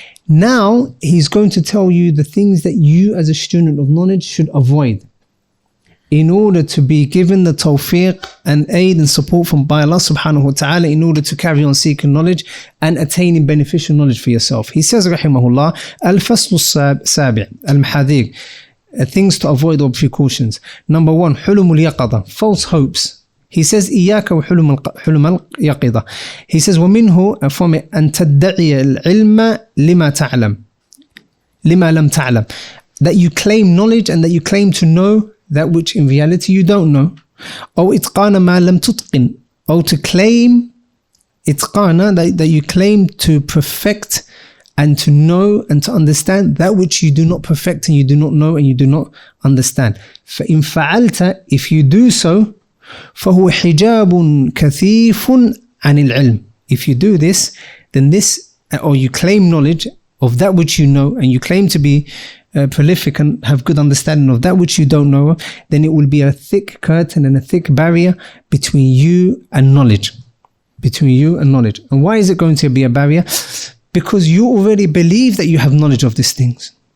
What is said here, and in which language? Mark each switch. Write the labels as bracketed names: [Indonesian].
[English] Now, he's going to tell you the things that you as a student of knowledge should avoid in order to be given the tawfiq and aid and support from by Allah subhanahu wa ta'ala in order to carry on seeking knowledge and attaining beneficial knowledge for yourself. He says, rahimahullah, al-fasl sabi' al-Hadeeth, things to avoid or precautions. Number 1, hulum al-yaqada, false hopes. He says, [Arabic] إياك وحلم اليقظة. [English] He says, [Arabic] ومنه [English] from it [Arabic] أن تدعي العلم لما تعلم لما لم تعلم, [English] that you claim knowledge and that you claim to know that which in reality you don't know. [Arabic] أو إتقان ما لم تتقن, [English] or to claim itqana, that you claim to perfect and to know and to understand that which you do not perfect and you do not know and you do not understand. [Arabic] فإن فعلت, [English] if you do so, [Arabic] فهو حجاب كثيف عن العلم. [English] If you do this, then this, or you claim knowledge of that which you know and you claim to be prolific and have good understanding of that which you don't know, then it will be a thick curtain and a thick barrier between you and knowledge. Between you and knowledge. And why is it going to be a barrier? Because you already believe that you have knowledge of these things.